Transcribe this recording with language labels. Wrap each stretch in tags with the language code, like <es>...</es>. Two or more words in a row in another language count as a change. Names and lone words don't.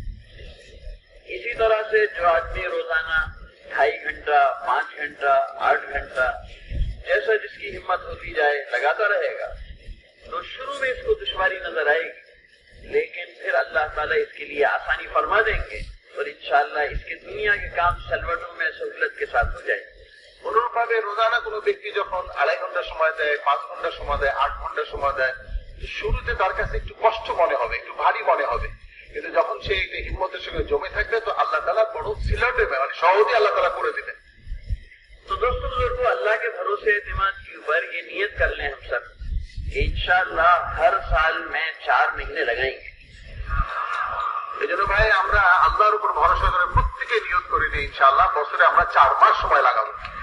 <ur>اسی طرح سے جو آدمی روزانہ 2.5 گھنٹہ 5 گھنٹہ 8 گھنٹہ جیسا جس کی ہمت ہوتی جائے لگاتا رہے گا تو شروع میں اس کو دشواری نظر آئے گی، لیکن پھر اللہ تعالیٰ اس کے لیے آسانی فرما دیں گے اور انشاءاللہ اس کے دنیا کے کام سلوٹوں میں سہولت کے ساتھ ہو جائے.</ur> <bn>অনুরূপভাবে রোজানা কোনো ব্যক্তি যখন 2.5 ঘন্টা সময় দেয়, 5 ঘন্টা সময় দেয়, 8 ঘন্টা সময় দেয়, শুরুতে তার কাছে একটু কষ্ট মনে হবে, একটু ভারী মনে হবে, কিন্তু যখন সে একটু হিম্মতের সঙ্গে জমে থাকবে তো আল্লাহ তাআলা বড় সিলটে মানে সহজে আল্লাহ তাআলা করে দিবেন.</bn> <ur>تو دوستوں بزرگوں، اللہ کے بھروسے اعتماد کے اوپر یہ نیت کر لیں ہم سب کہ انشاءاللہ ہر سال میں 4 مہینے لگائیں گے.</ur> <bn>জন্য ভাই আমরা আল্লাহর উপর ভরসা করে প্রত্যেকে নিয়ত করে নিই ইনশাআল্লাহ বছরে আমরা 4 মাস সময় লাগাবো।</bn>